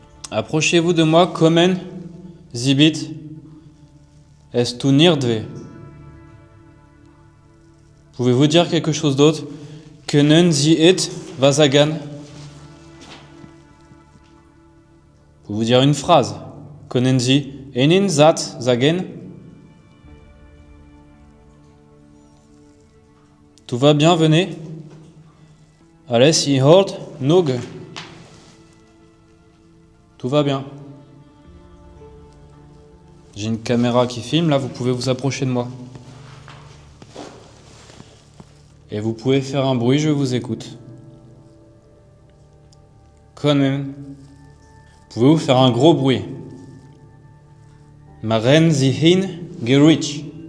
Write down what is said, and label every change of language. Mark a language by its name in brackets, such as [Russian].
[French] Approchez-vous de moi, [German] kommen Sie bitte. Es tut nicht weh. [French] Pouvez-vous dire quelque chose d'autre? [German] Können Sie etwas sagen? [French] Pouvez-vous dire une phrase? [German] Können Sie einen Satz sagen? [French] Tout va bien, venez. [German] Alles in Ordnung. [French] Tout va bien. J'ai une caméra qui filme, là, vous pouvez vous approcher de moi. Et vous pouvez faire un bruit, je vous écoute. [German] Können. [French] Pouvez-vous faire un gros bruit? [German] Machen Sie hin Geräusch.